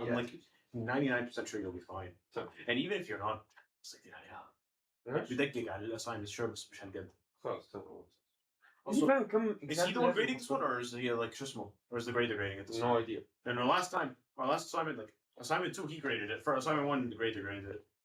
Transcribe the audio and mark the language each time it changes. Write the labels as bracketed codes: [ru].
[en] I'm like 99% sure you'll be fine. So, and even if you're not, it's like yeah. [ar] بدقق على الأساينمنت sure بس مش هنقد. خلاص تمام. [en] Also, [ar] كم [en] is he the one grading this one, or is he like شو or is the grader grading it this No one? idea. And our last assignment, like assignment 2, he graded it. For assignment 1, the grader graded it.